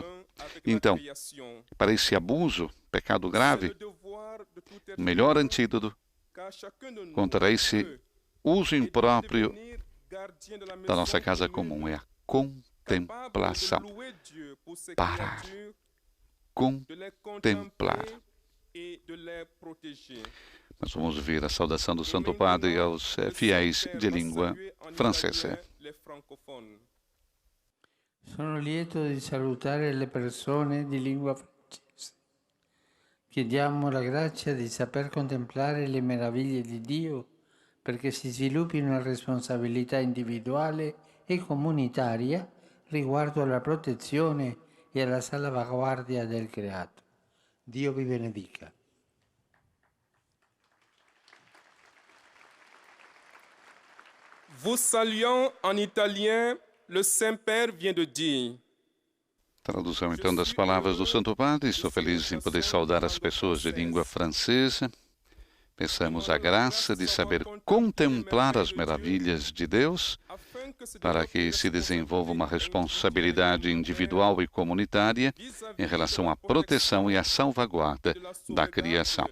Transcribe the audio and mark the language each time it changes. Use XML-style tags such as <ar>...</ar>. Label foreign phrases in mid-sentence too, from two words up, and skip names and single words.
<pt>Então, para esse abuso, pecado grave, o melhor antídoto contra esse uso impróprio da nossa casa comum é a contemplação. Parar. Contemplar. Nós vamos ouvir a saudação do Santo Padre aos fiéis de língua francesa.</pt> <it>Sono lieto di salutare le persone di lingua francese. Chiediamo la grazia di saper contemplare le meraviglie di Dio perché si sviluppi una responsabilità individuale e comunitaria riguardo alla protezione e alla salvaguardia del creato. Dio vi benedica.</it> <fr>Vous saluant en italien, le Saint-Père vient de dire.</fr> <pt>Tradução então das palavras do Santo Padre. Estou feliz em poder saudar as pessoas de língua francesa. Peçamos a graça de saber contemplar as maravilhas de Deus para que se desenvolva uma responsabilidade individual e comunitária em relação à proteção e à salvaguarda da criação.</pt>